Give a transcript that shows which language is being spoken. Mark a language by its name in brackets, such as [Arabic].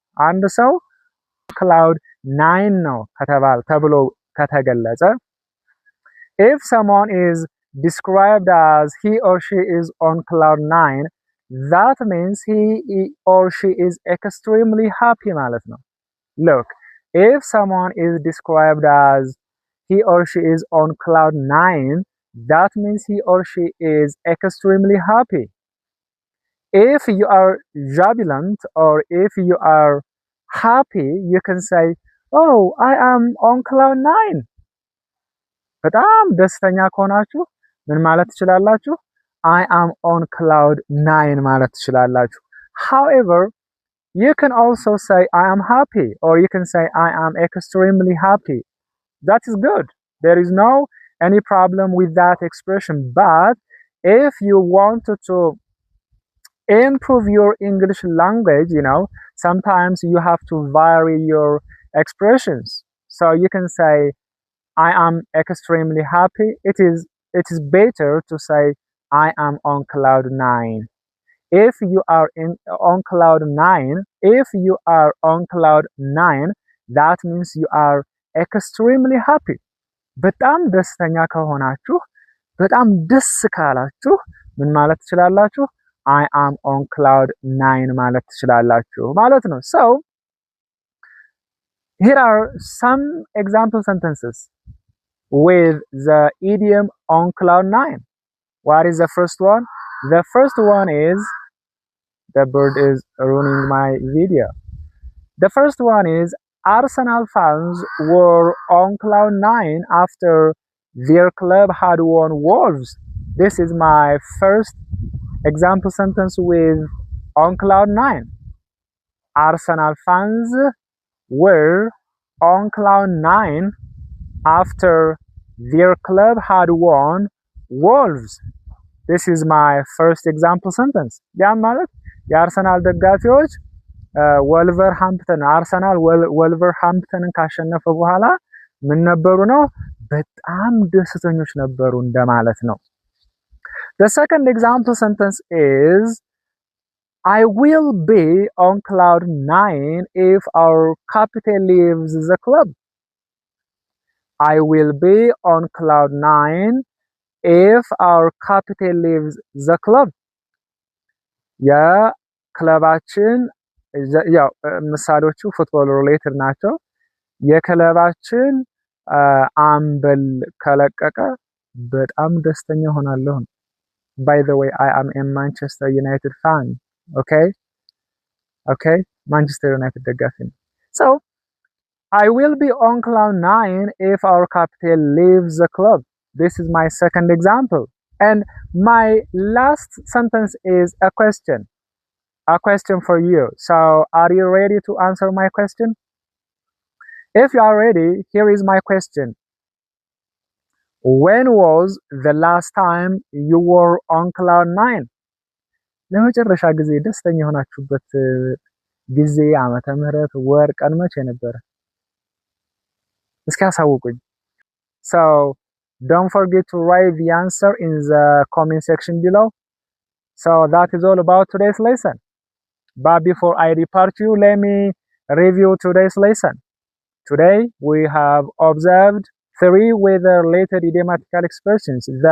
[English] and so cloud 9 [Amharic] ነው ተብሎ ከተገለጸ [English] if someone is described as he or she is on cloud 9 that means he or she is extremely happy [Amharic] ማለት ነው። [English] look if someone is described as he or she is on cloud 9 that means he or she is extremely happy. if you are jubilant or if you are happy you can say oh I am on cloud 9. [Amharic] በጣም ደስተኛ ከሆናችሁ ምን ማለት ትችላላችሁ? [English] I am on cloud 9 [Amharic] ማለት ትችላላችሁ። [English] however you can also say I am happy or you can say I am extremely happy. that is good. there is no any problem with that expression. but if you wanted to improve your English language, you know, sometimes you have to vary your expressions. so you can say I am extremely happy. it is better to say I am on cloud 9. if you are on cloud 9 if you are on cloud 9 that means you are extremely happy. [Amharic] በጣም ደስተኛ ከሆናችሁ በጣም ደስ ካላችሁ ምን ማለት ትችላላችሁ? [English] I am on cloud 9 [Amharic] ማለት ትችላላችሁ ማለት ነው። [English] So here are some example sentences with the idiom on cloud 9. What is the first one? The first one is, the bird is ruining my video. The first one is, Arsenal fans were on cloud 9 after their club had won Wolves. This is my first example sentence with on cloud 9. Arsenal fans were on cloud 9 after their club had won Wolves. This is my first example sentence. [Amharic] ያ ማለት የአርሰናል ደጋፊዎች ወልቨርሃምፕተን አርሰናል ወልቨርሃምፕተንን ካሸነፈ በኋላ ምን ነበሩ ነው? በጣም ደስተኞች ነበሩ እንደማለት ነው። [English] The second example sentence is, I will be on cloud 9 if our captain leaves the club. I will be on cloud 9 if our captain leaves the club. [Amharic] የክለባችን ያው ምሳሌዎቹ ፉትቦል ሪሌትድ ናቸው። የክለባችን አምበል ከለቀቀ በጣም ደስተኛ ሆናለሁ። [English] By the way, I am a Manchester United fan. Okay, Manchester United [Amharic] ደጋፊ ነኝ። [English] So I will be on cloud 9 if our captain leaves the club. This is my second example. And my last sentence is a question. A question for you. So are you ready to answer my question? If you are ready, here is my question. When was the last time you were on cloud 9? [Amharic] ለመጨረሻ ጊዜ ደስተኛ የሆናችሁበት ጊዜ፣ ዓመተ ምህረት፣ ወር፣ ቀን መቼ ነበር? እስኪ አሳውቁኝ። [English] So don't forget to write the answer in the comment section below. So that is all about today's lesson. But before I depart you, let me review today's lesson. Today we have observed 3 weather-related idiomatical expressions.